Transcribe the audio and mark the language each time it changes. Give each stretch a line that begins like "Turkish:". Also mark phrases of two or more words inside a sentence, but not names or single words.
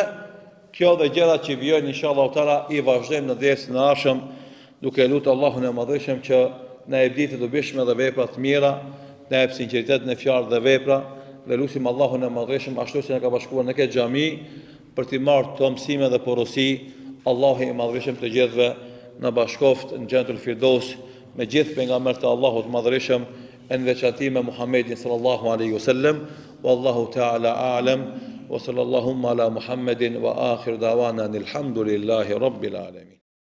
Albanian: Kjo dhe gjërat që vijojnë
Arabic: إن شاء الله تعالى
Albanian: i vazhdojmë në dersën e ardhshëm, duke lutur Allahun e Madhëshëm që na jep ditë të dobishme dhe vepra të mira, na jep sinqeritet në fjalë dhe vepra, dhe lutim Allahun e Madhëshëm ashtu si na ka bashkuar në këtë xhami për të marrë të mësime dhe porosi. Allahu i Madhëshëm të gjithëve na bashkoft në Xhennetul Firdaus me gjithë pejgamberët e Allahut të Madhëshëm, në veçantë me Muhammedin
Arabic: صلى الله عليه وسلم. والله تعالى أعلم. وصلى اللهم على محمد وآخر دعوانا الحمد لله رب العالمين.